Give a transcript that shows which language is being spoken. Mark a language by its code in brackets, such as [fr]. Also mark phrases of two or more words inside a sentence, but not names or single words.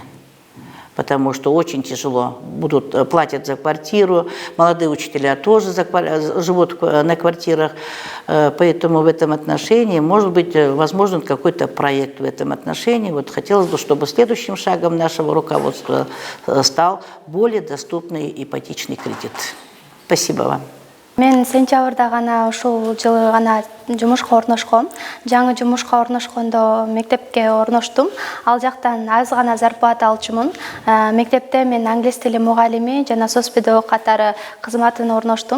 [ru] Потому что очень тяжело. Платят за квартиру, молодые учителя тоже живут на квартирах. Поэтому в этом отношении, может быть, возможен какой-то проект в этом отношении. Хотелось бы, чтобы следующим шагом нашего руководства стал более доступный ипотечный кредит. Спасибо вам. [ky] Мен сентябрда гана ушул жылы гана жумушка орношком. Жаңы жумушка орношкондо мектепке орноштум. Ал жактан аз гана зарплата алчумун. Мектепте мен англис тили мугалими жана соцпедагог катары кызматын орноштум.